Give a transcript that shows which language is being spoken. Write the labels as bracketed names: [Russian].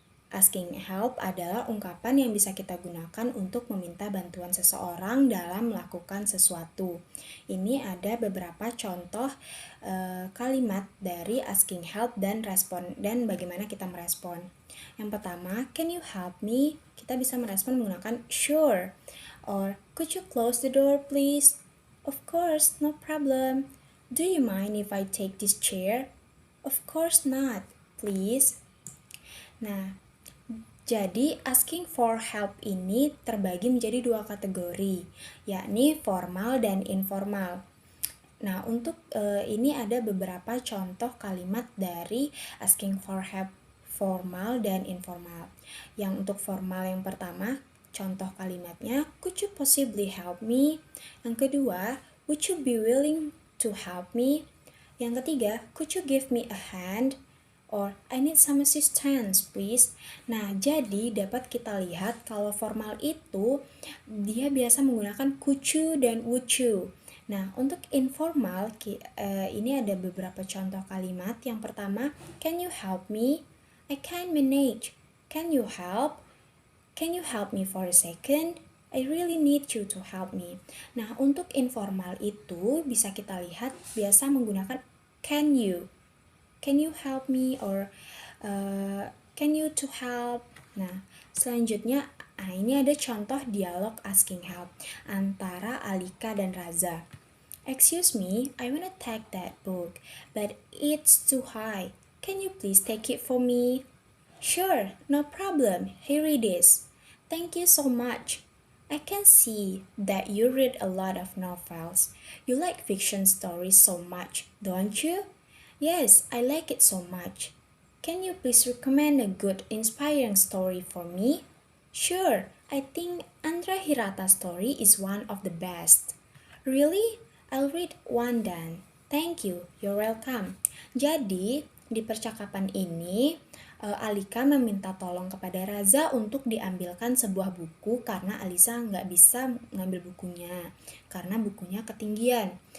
[Indonesian] Asking help adalah ungkapan yang bisa kita gunakan untuk meminta bantuan seseorang dalam melakukan sesuatu. Ini ada beberapa contoh kalimat dari asking help dan respon dan bagaimana kita merespon. Yang pertama, [English] can you help me? [Indonesian] Kita bisa merespon menggunakan [English] sure or could you close the door please? Of course, no problem. Do you mind if I take this chair? Of course not, please. [Indonesian] Nah, jadi asking for help ini terbagi menjadi dua kategori, yakni formal dan informal. Nah, untuk ini ada beberapa contoh kalimat dari asking for help formal dan informal. Yang untuk formal yang pertama, contoh kalimatnya, [English] could you possibly help me? [Indonesian] Yang kedua, [English] would you be willing to help me? [Indonesian] Yang ketiga, [English] could you give me a hand? Or I need some assistance please. [Indonesian] Nah, jadi dapat kita lihat kalau formal itu dia biasa menggunakan could you dan would you. Nah, untuk informal ini ada beberapa contoh kalimat. Yang pertama, [English] can you help me? I can't manage. Can you help? Can you help me for a second? I really need you to help me. [Indonesian] Nah, untuk informal itu bisa kita lihat biasa menggunakan can you. [English] Can you help me or can you to help? [Indonesian] Nah, selanjutnya ini ada contoh dialog asking help antara Alika dan Raza. [English] Excuse me, I wanna take that book, but it's too high. Can you please take it for me? Sure, no problem. Here it is. Thank you so much. I can see that you read a lot of novels. You like fiction stories so much, don't you? Yes, I like it so much. Can you please recommend a good, inspiring story for me? Sure, I think Andra Hirata's story is one of the best. Really? I'll read one then. Thank you, you're welcome. [Indonesian] Jadi, di percakapan ini, Alika meminta tolong kepada Raza untuk diambilkan sebuah buku karena Alisa nggak bisa ngambil bukunya karena bukunya ketinggian.